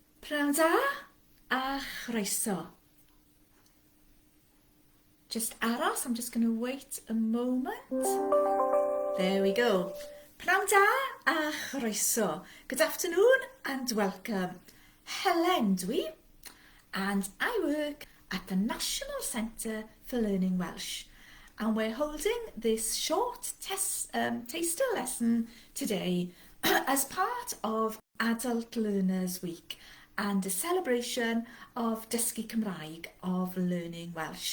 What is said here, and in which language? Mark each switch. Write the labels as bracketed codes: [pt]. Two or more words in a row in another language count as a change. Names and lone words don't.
[cy] Pnawn da a chroeso. [en] Just aros, I'm just going to wait a moment. There we go. [cy] Pnawn da a chroeso. [en] Good afternoon and welcome. Helen dwi, and I work at the National Centre for Learning Welsh. And we're holding this short taster lesson today as part of Adult Learners Week and a celebration of Dysgu Cymraeg, of learning Welsh.